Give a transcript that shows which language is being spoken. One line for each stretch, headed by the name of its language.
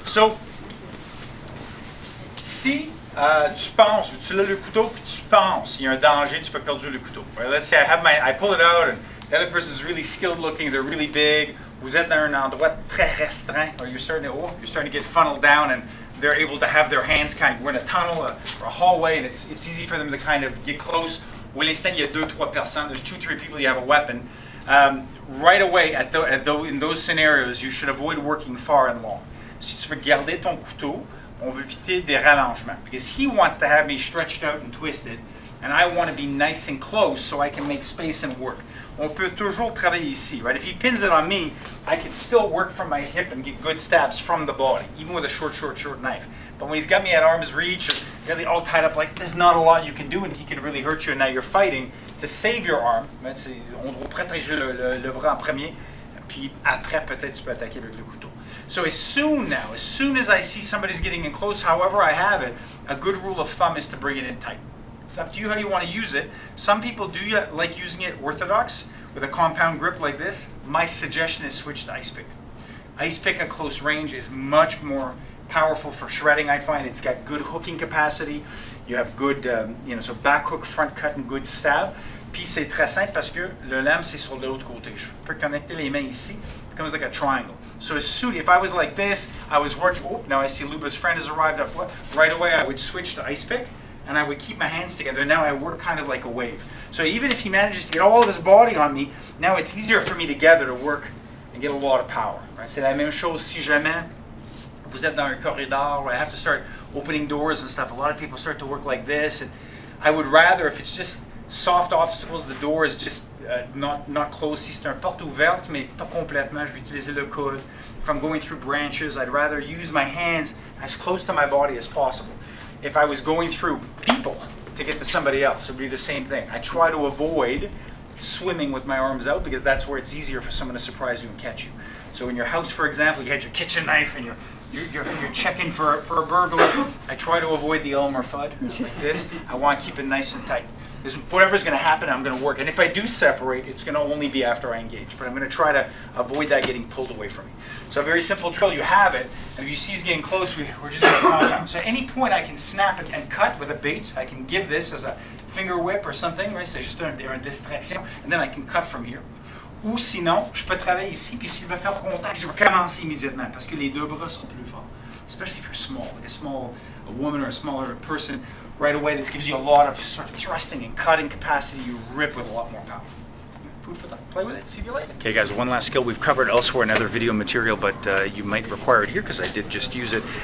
French: So, si tu penses, tu lèves le couteau, puis tu penses, il y a un danger, tu peux perdre le couteau.
English: Right? Let's say I pull it out, and the other person's really skilled looking, they're really big,
French: vous êtes dans un endroit très restreint,
English: or you're starting to get funneled down, and they're able to have their hands we're in a tunnel or a hallway, and it's easy for them to kind of get close.
French: Où l'instant, il y a 2-3 personnes,
English: there's 2-3 people, you have a weapon. Right away, in those scenarios, you should avoid working far and long.
French: Si tu veux garder ton couteau, on veut éviter des rallongements.
English: Because he wants to have me stretched out and twisted, and I want to be nice and close so I can make space and work.
French: On peut toujours travailler ici,
English: right? If he pins it on me, I can still work from my hip and get good stabs from the body, even with a short knife. But when he's got me at arm's reach, or really all tied up, like there's not a lot you can do, and he can really hurt you. And now you're fighting to save your arm.
French: On doit protéger le bras en premier, puis après peut-être tu peux attaquer avec le couteau.
English: So as soon as I see somebody's getting in close, however I have it, a good rule of thumb is to bring it in tight. It's up to you how you want to use it. Some people do like using it Orthodox with a compound grip like this. My suggestion is switch to ice pick. Ice pick at close range is much more powerful for shredding. I find it's got good hooking capacity. You have good, so back hook, front cut, and good stab.
French: Puis c'est très simple parce que le lame c'est sur l'autre côté. Je peux connecter les mains ici.
English: It becomes like a triangle. So as soon, if I was like this, I was working. Oh, now I see Luba's friend has arrived up. Right away, I would switch to ice pick, and I would keep my hands together. Now I work kind of like a wave. So even if he manages to get all of his body on me, now it's easier for me together to work and get a lot of power. Right?
French: C'est la même chose si jamais vous êtes dans un corridor
English: where I have to start opening doors and stuff. A lot of people start to work like this, and I would rather, if it's just soft obstacles, the door is just not closed.
French: Si c'est une porte ouverte, mais pas complètement, je vais utiliser le coude.
English: If I'm going through branches, I'd rather use my hands as close to my body as possible. If I was going through people to get to somebody else, it would be the same thing. I try to avoid swimming with my arms out because that's where it's easier for someone to surprise you and catch you. So in your house, for example, you had your kitchen knife and you're checking for a burglar. I try to avoid the Elmer Fudd like this. I want to keep it nice and tight. Because whatever's going to happen, I'm going to work. And if I do separate, it's going to only be after I engage. But I'm going to try to avoid that getting pulled away from me. So a very simple drill, you have it. And if you see he's getting close, we're just going to compound. So at any point I can snap it and cut with a bait. I can give this as a finger whip or something. Right?
French: C'est juste une distraction.
English: And then I can cut from here.
French: Ou sinon, je peux travailler ici. Puis s'il veut faire contact, je vais commencer immédiatement. Parce que les deux bras sont plus forts.
English: Especially if you're small, like a woman or a smaller person. Right away, this gives you a lot of sort of thrusting and cutting capacity. You rip with a lot more power. Food for thought. Play with it. See you later. Okay, guys, one last skill we've covered elsewhere in other video material, but you might require it here because I did just use it.